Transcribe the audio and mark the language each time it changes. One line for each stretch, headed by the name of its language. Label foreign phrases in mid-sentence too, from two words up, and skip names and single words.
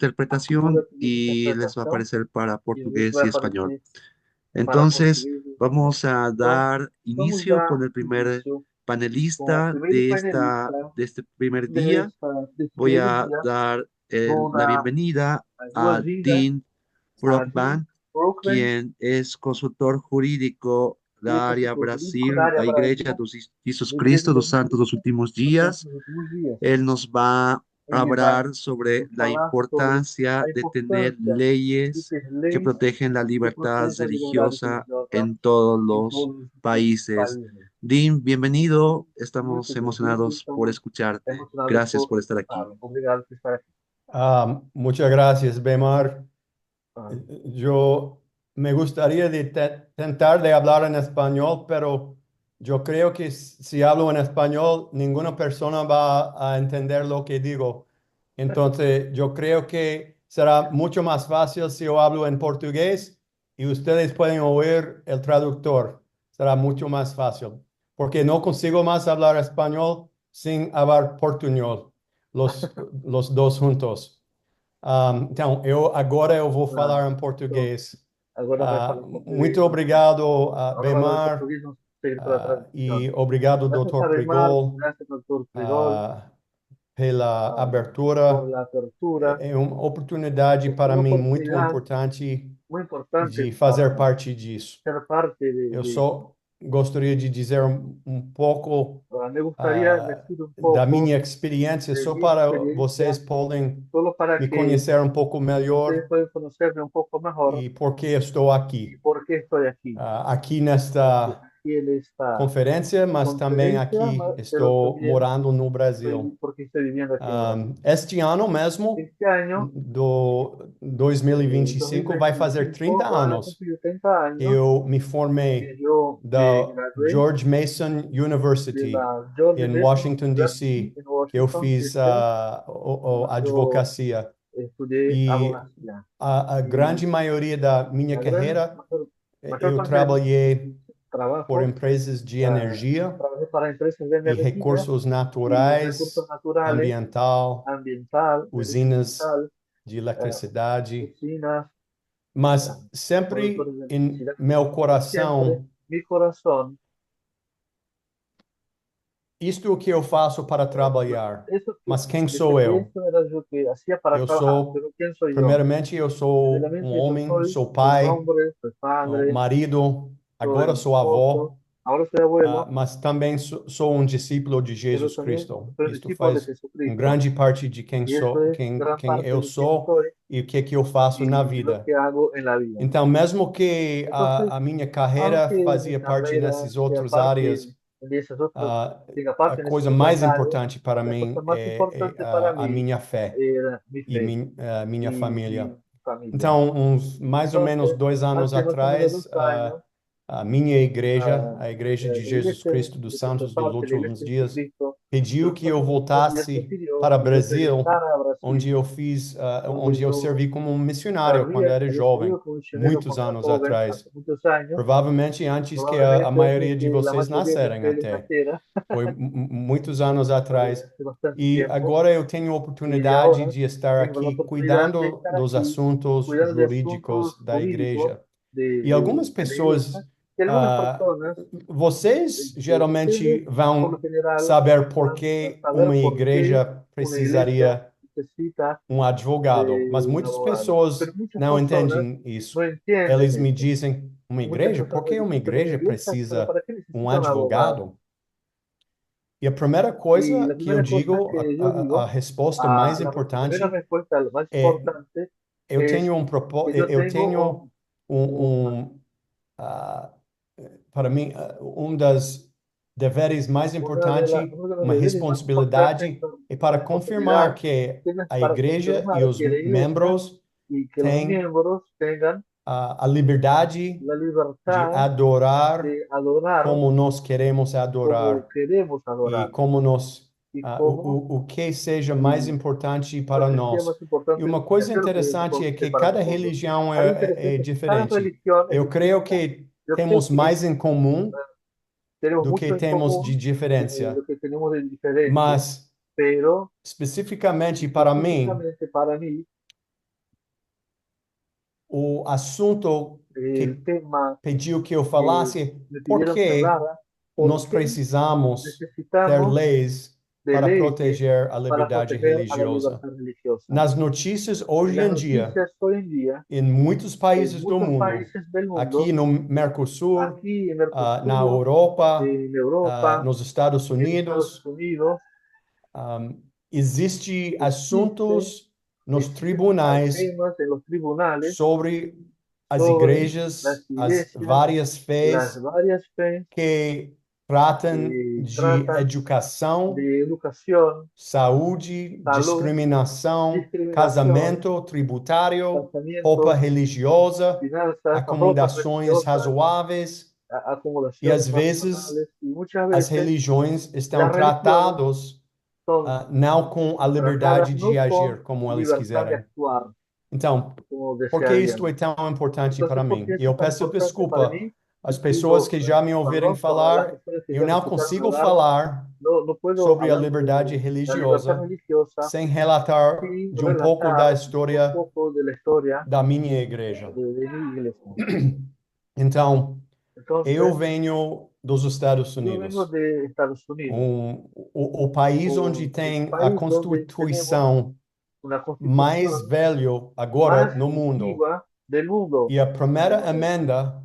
Spanish: una figura interpretación que dice y les va a interpretación aparecer para y les va portugués a y español. aparecer para Entonces, portugués y vamos a español. dar Vamos inicio con ya el primer inicio con el panelista primer panelista de este primer de, día. de este Voy primer a día. dar
Portuguese: Vou
Spanish: la
Portuguese: dar
Spanish: bienvenida
Portuguese: as
Spanish: a
Portuguese: boas-vindas Dean
Spanish: a Dean Brockman,
Portuguese: Brookman,
Spanish: quien es
Portuguese: consultor jurídico da área consultor jurídico da Brasil, área a Igreja Brasil, dos Jesus da Igreja Cristo dos dos Santos dos Últimos dos Santos Dias. dos Últimos Dias.
Spanish: Él nos va a
Portuguese: Ele vai
Spanish: hablar sobre
Portuguese: nos
Spanish: la
Portuguese: falar sobre
Spanish: importancia
Portuguese: a
Spanish: de tener
Portuguese: importância de
Spanish: leyes
Portuguese: ter
Spanish: que
Portuguese: leis
Spanish: protegen la
Portuguese: que
Spanish: libertad
Portuguese: protejam a liberdade
Spanish: religiosa
Portuguese: religiosa
Spanish: en todos
Portuguese: em
Spanish: los
Portuguese: todos os
Spanish: países.
Portuguese: países.
Spanish: Dean, bienvenido.
Portuguese: Muito
Spanish: Estamos
Portuguese: bem-vindo,
Spanish: emocionados por
Portuguese: estamos
Spanish: escucharte.
Portuguese: emocionados
Spanish: Gracias
Portuguese: por
Spanish: por estar aquí.
Portuguese: escutar. Obrigado por estar aqui.
Spanish: Muchas gracias, Bemar. Ah, Yo me gustaría tentar de hablar en español, pero yo creo que si hablo en español, ninguna persona va a entender lo que digo. Entonces, yo creo que será mucho más fácil si yo hablo en portugués y ustedes pueden oír el traductor. Será mucho más fácil, porque no consigo más hablar español sin hablar portuñol, los dos juntos.
Portuguese: Então, agora eu vou falar em português. agora vai falar em português. Muito obrigado, Agora vai falar em Bemar, português, vamos pedir pela tradução. e obrigado, Graças a Dr. Neymar, Prigol, graças ao Dr. Prigol, pela por abertura.
Spanish: la abertura.
Portuguese: É uma oportunidade para Uma mim muito oportunidade importante muito importante de fazer parte disso. ser parte Eu só gostaria de dizer um pouco
Spanish: me gustaría decir un poco
Portuguese: da minha experiência,
Spanish: de
Portuguese: só
Spanish: mi
Portuguese: para
Spanish: experiencia,
Portuguese: vocês poderem
Spanish: solo para
Portuguese: me
Spanish: que
Portuguese: conhecer um pouco
Spanish: ustedes
Portuguese: melhor
Spanish: puedan conocerme un poco mejor
Portuguese: e por que estou
Spanish: y
Portuguese: aqui.
Spanish: por qué estoy aquí.
Portuguese: Aqui nesta
Spanish: Aquí en esta
Portuguese: conferência, mas também
Spanish: conferencia,
Portuguese: aqui
Spanish: pero
Portuguese: estou
Spanish: también
Portuguese: morando no Brasil.
Spanish: porque estoy viviendo aquí en Brasil.
Portuguese: Este ano mesmo,
Spanish: Este año,
Portuguese: do 2025, vai fazer 30
Spanish: van a
Portuguese: anos
Spanish: cumplir 30 años
Portuguese: eu me
Spanish: que
Portuguese: formei
Spanish: yo me
Portuguese: da
Spanish: gradué
Portuguese: George Mason
Spanish: de
Portuguese: University
Spanish: la George
Portuguese: em
Spanish: Mason
Portuguese: Washington,
Spanish: University
Portuguese: D.C.,
Spanish: en
Portuguese: que eu
Spanish: Washington,
Portuguese: fiz
Spanish: D.C.,
Portuguese: a
Spanish: donde yo
Portuguese: advocacia.
Spanish: estudié
Portuguese: E
Spanish: abogacía.
Portuguese: a grande maioria da minha
Spanish: La gran
Portuguese: carreira,
Spanish: mayor
Portuguese: eu
Spanish: parte de
Portuguese: trabalhei por
Spanish: trabajo,
Portuguese: empresas de energia
Spanish: trabajé para empresas de
Portuguese: e
Spanish: energía
Portuguese: recursos
Spanish: y
Portuguese: naturais,
Spanish: recursos naturales,
Portuguese: ambiental,
Spanish: ambiental,
Portuguese: usinas
Spanish: ambiental,
Portuguese: de eletricidade,
Spanish: oficinas,
Portuguese: mas sempre
Spanish: productores de
Portuguese: em
Spanish: electricidad.
Portuguese: meu
Spanish: Siempre
Portuguese: coração
Spanish: mi corazón
Portuguese: isto é o que eu faço para trabalhar.
Spanish: Eso que,
Portuguese: Mas quem sou eu?
Spanish: esto era lo que hacía para
Portuguese: Eu
Spanish: trabajar,
Portuguese: sou,
Spanish: pero ¿quién soy yo?
Portuguese: primeiramente, eu sou um
Spanish: Primeramente, yo
Portuguese: homem,
Spanish: soy
Portuguese: sou
Spanish: un
Portuguese: pai,
Spanish: hombre, soy
Portuguese: um
Spanish: padre,
Portuguese: marido, agora
Spanish: soy
Portuguese: sou
Spanish: esposo,
Portuguese: avó,
Spanish: ahora soy abuelo,
Portuguese: mas também sou um discípulo de
Spanish: pero
Portuguese: Jesus
Spanish: también
Portuguese: Cristo.
Spanish: soy un
Portuguese: Isto
Spanish: discípulo de
Portuguese: faz
Spanish: Jesucristo.
Portuguese: grande parte de quem
Spanish: Y eso
Portuguese: sou,
Spanish: es gran
Portuguese: quem
Spanish: parte
Portuguese: eu
Spanish: de quién
Portuguese: sou
Spanish: soy
Portuguese: e o que eu faço na
Spanish: y lo
Portuguese: vida.
Spanish: que hago en la vida.
Portuguese: Então, mesmo que
Spanish: Entonces,
Portuguese: a minha carreira
Spanish: aunque mi
Portuguese: fazia parte
Spanish: carrera
Portuguese: nessas
Spanish: sea
Portuguese: outras
Spanish: parte
Portuguese: áreas,
Spanish: de esas otras, ah, tenga
Portuguese: a
Spanish: parte en esas
Portuguese: coisa
Spanish: otras
Portuguese: mais
Spanish: áreas,
Portuguese: importante para
Spanish: la cosa
Portuguese: mim
Spanish: más
Portuguese: é
Spanish: importante para
Portuguese: a
Spanish: mí
Portuguese: minha fé
Spanish: era mi
Portuguese: e
Spanish: fe
Portuguese: minha
Spanish: y
Portuguese: família.
Spanish: mi familia.
Portuguese: Então, mais ou menos
Spanish: Entonces,
Portuguese: 2 anos
Spanish: hace más o menos
Portuguese: atrás,
Spanish: 2 años,
Portuguese: a minha igreja, ah, a Igreja de
Spanish: la
Portuguese: Jesus
Spanish: iglesia
Portuguese: Cristo dos
Spanish: de que soy
Portuguese: Santos dos
Spanish: parte, la
Portuguese: Últimos
Spanish: iglesia de
Portuguese: Dias,
Spanish: Jesucristo, de
Portuguese: pediu
Spanish: los
Portuguese: que eu
Spanish: últimos días me
Portuguese: voltasse
Spanish: pidió
Portuguese: para
Spanish: que yo
Portuguese: Brasil,
Spanish: regresara a
Portuguese: onde
Spanish: Brasil,
Portuguese: eu fiz,
Spanish: donde
Portuguese: onde eu
Spanish: yo
Portuguese: servi como um missionário quando era
Spanish: había
Portuguese: jovem,
Spanish: servido como misionero
Portuguese: muitos
Spanish: cuando era
Portuguese: anos
Spanish: joven,
Portuguese: atrás.
Spanish: hace muchos años,
Portuguese: Provavelmente antes que a
Spanish: probablemente antes
Portuguese: maioria de
Spanish: que la
Portuguese: vocês
Spanish: mayoría de
Portuguese: nascerem
Spanish: ustedes
Portuguese: até.
Spanish: naciera,
Portuguese: Foi muitos anos atrás.
Spanish: hace bastante
Portuguese: E
Spanish: tiempo,
Portuguese: agora eu tenho a
Spanish: y
Portuguese: oportunidade
Spanish: ahora
Portuguese: de estar
Spanish: tengo la
Portuguese: aqui
Spanish: oportunidad de
Portuguese: cuidando
Spanish: estar
Portuguese: dos
Spanish: aquí
Portuguese: assuntos
Spanish: cuidando de asuntos
Portuguese: jurídicos da
Spanish: jurídicos
Portuguese: igreja. E algumas
Spanish: de la iglesia,
Portuguese: pessoas,
Spanish: que algunas ah, personas,
Portuguese: vocês
Spanish: ustedes,
Portuguese: geralmente
Spanish: por lo
Portuguese: vão
Spanish: general,
Portuguese: saber por
Spanish: van a
Portuguese: que
Spanish: saber
Portuguese: uma
Spanish: por qué
Portuguese: igreja
Spanish: una iglesia
Portuguese: precisaria
Spanish: necesita
Portuguese: um advogado, mas
Spanish: de un
Portuguese: muitas
Spanish: abogado. Pero
Portuguese: pessoas
Spanish: muchas
Portuguese: não
Spanish: personas
Portuguese: entendem isso.
Spanish: no entienden
Portuguese: Eles me
Spanish: eso.
Portuguese: dizem, uma
Spanish: Muchas
Portuguese: igreja? Por
Spanish: personas me
Portuguese: que uma
Spanish: dicen, pero una
Portuguese: igreja
Spanish: iglesia, ¿pero
Portuguese: precisa
Spanish: para qué
Portuguese: um
Spanish: necesita un abogado?
Portuguese: advogado? E a primeira
Spanish: Y
Portuguese: coisa
Spanish: la
Portuguese: que eu
Spanish: primera cosa
Portuguese: digo,
Spanish: que yo
Portuguese: a
Spanish: digo,
Portuguese: resposta mais
Spanish: la primera
Portuguese: importante
Spanish: respuesta, la más
Portuguese: é
Spanish: importante,
Portuguese: eu
Spanish: es
Portuguese: tenho
Spanish: que yo
Portuguese: eu
Spanish: tengo
Portuguese: tenho
Spanish: un,
Portuguese: ah, para mim, um das deveres mais importantes,
Spanish: uno de los
Portuguese: uma
Spanish: deberes más importantes,
Portuguese: responsabilidade é
Spanish: una
Portuguese: para confirmar
Spanish: responsabilidad,
Portuguese: que
Spanish: tienes
Portuguese: a
Spanish: para
Portuguese: igreja e
Spanish: confirmar
Portuguese: os
Spanish: que la iglesia
Portuguese: membros
Spanish: y que los
Portuguese: têm
Spanish: miembros tengan
Portuguese: a liberdade
Spanish: la
Portuguese: de
Spanish: libertad
Portuguese: adorar
Spanish: de adorar
Portuguese: como nós queremos
Spanish: como
Portuguese: adorar
Spanish: queremos
Portuguese: e
Spanish: adorar
Portuguese: como nós,
Spanish: y como
Portuguese: o que seja mais
Spanish: y
Portuguese: importante
Spanish: lo
Portuguese: para
Spanish: que sea
Portuguese: nós.
Spanish: más
Portuguese: E
Spanish: importante
Portuguese: uma
Spanish: y
Portuguese: coisa
Spanish: hacer lo que es
Portuguese: interessante é
Spanish: importante
Portuguese: que
Spanish: para
Portuguese: cada
Spanish: nosotros.
Portuguese: religião
Spanish: Algo
Portuguese: é
Spanish: interesante es que cada
Portuguese: diferente.
Spanish: religión es
Portuguese: Eu creio
Spanish: distinta.
Portuguese: que
Spanish: Yo creo
Portuguese: temos
Spanish: que
Portuguese: mais em comum
Spanish: tenemos
Portuguese: do que
Spanish: mucho en
Portuguese: temos de
Spanish: común de
Portuguese: diferença,
Spanish: lo que tenemos de diferente,
Portuguese: mas
Spanish: pero
Portuguese: especificamente para mim,
Spanish: específicamente para mí,
Portuguese: o assunto
Spanish: el
Portuguese: que
Spanish: tema
Portuguese: pediu que eu
Spanish: que
Portuguese: falasse,
Spanish: me
Portuguese: por
Spanish: pidieron que
Portuguese: que
Spanish: hablara,
Portuguese: nós
Spanish: ¿por qué
Portuguese: precisamos ter
Spanish: necesitamos
Portuguese: leis
Spanish: de
Portuguese: para
Spanish: leyes
Portuguese: proteger a
Spanish: para
Portuguese: liberdade
Spanish: proteger a la
Portuguese: religiosa?
Spanish: libertad religiosa?
Portuguese: Nas notícias
Spanish: En
Portuguese: hoje
Spanish: las
Portuguese: em dia,
Spanish: noticias hoy en día,
Portuguese: em muitos
Spanish: en
Portuguese: países do
Spanish: muchos
Portuguese: mundo,
Spanish: países del
Portuguese: aqui
Spanish: mundo,
Portuguese: no Mercosul,
Spanish: aquí en
Portuguese: na
Spanish: Mercosur,
Portuguese: Europa,
Spanish: en Europa,
Portuguese: nos Estados
Spanish: en Estados
Portuguese: Unidos,
Spanish: Unidos,
Portuguese: existe
Spanish: existe,
Portuguese: assuntos nos
Spanish: existen
Portuguese: tribunais
Spanish: temas en los tribunales
Portuguese: sobre as
Spanish: sobre las
Portuguese: igrejas, as
Spanish: iglesias,
Portuguese: várias
Spanish: las
Portuguese: fés
Spanish: varias fe
Portuguese: que tratam
Spanish: que
Portuguese: de
Spanish: tratan
Portuguese: educação,
Spanish: de educación,
Portuguese: saúde,
Spanish: salud,
Portuguese: discriminação,
Spanish: discriminación,
Portuguese: casamento, tributário, roupa
Spanish: casamientos,
Portuguese: religiosa,
Spanish: finanzas, ropas
Portuguese: acomodações
Spanish: religiosas,
Portuguese: razoáveis, e às
Spanish: acomodaciones
Portuguese: vezes
Spanish: racionales, y muchas
Portuguese: as
Spanish: veces
Portuguese: religiões estão
Spanish: las religiones
Portuguese: tratados
Spanish: son
Portuguese: não com a
Spanish: tratadas
Portuguese: liberdade
Spanish: no
Portuguese: de
Spanish: con
Portuguese: agir como eles
Spanish: libertad de
Portuguese: quiserem.
Spanish: actuar
Portuguese: Então,
Spanish: como
Portuguese: por que isto
Spanish: desearían.
Portuguese: é tão importante para
Spanish: Entonces, ¿por
Portuguese: mim?
Spanish: qué
Portuguese: E
Spanish: eso
Portuguese: eu
Spanish: es tan
Portuguese: peço
Spanish: importante para
Portuguese: desculpa
Spanish: mí?
Portuguese: às
Spanish: Y
Portuguese: pessoas
Spanish: pido
Portuguese: que já me ouviram
Spanish: perdón a las
Portuguese: falar,
Spanish: personas que
Portuguese: eu
Spanish: ya me
Portuguese: não
Spanish: escucharon
Portuguese: consigo
Spanish: hablar.
Portuguese: falar
Spanish: No puedo
Portuguese: sobre a
Spanish: hablar
Portuguese: liberdade
Spanish: sobre la libertad
Portuguese: religiosa
Spanish: religiosa
Portuguese: sem relatar
Spanish: sin
Portuguese: de pouco da
Spanish: relatar un
Portuguese: história
Spanish: poco de la historia
Portuguese: da minha igreja.
Spanish: de mi iglesia.
Portuguese: Então, eu
Spanish: Entonces,
Portuguese: venho dos Estados
Spanish: yo vengo
Portuguese: Unidos,
Spanish: de Estados Unidos,
Portuguese: o país onde
Spanish: un
Portuguese: tem a
Spanish: país donde tenemos
Portuguese: Constituição
Spanish: una
Portuguese: mais
Spanish: constitución
Portuguese: velho agora
Spanish: más
Portuguese: no mundo.
Spanish: antigua del mundo.
Portuguese: E a primeira emenda